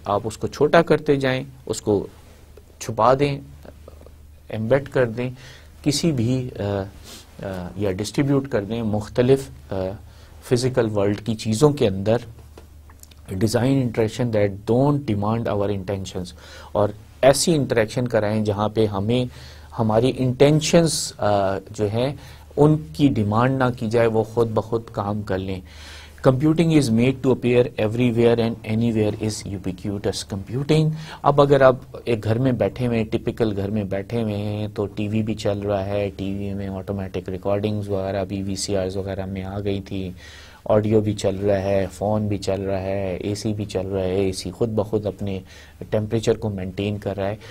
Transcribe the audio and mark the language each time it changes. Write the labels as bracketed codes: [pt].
[ur] آپ اس کو چھوٹا کرتے جائیں، اس کو چھپا دیں، ایمبیڈ کر دیں کسی بھی یا ڈسٹریبیوٹ کر دیں مختلف فزیکل ورلڈ کی چیزوں کے اندر. [en] design interaction that don't demand our intentions, [ur] اور ایسی انٹریکشن کرائیں جہاں پہ ہمیں ہماری انٹینشنز جو ہیں ان کی ڈیمانڈ نہ کی جائے، وہ خود بخود کام کر لیں. [en] Computing is made to appear everywhere and anywhere is ubiquitous computing. [ur] اب اگر آپ ایک گھر میں بیٹھے ہوئے، ٹپیکل گھر میں بیٹھے ہوئے ہیں، تو ٹی وی بھی چل رہا ہے، ٹی وی میں آٹومیٹک ریکارڈنگز وغیرہ بھی VCRs وغیرہ میں آ گئی تھی، آڈیو بھی چل رہا ہے، فون بھی چل رہا ہے، اے سی بھی چل رہا ہے. اے سی خود بخود اپنے ٹیمپریچر کو مینٹین کر رہا ہے.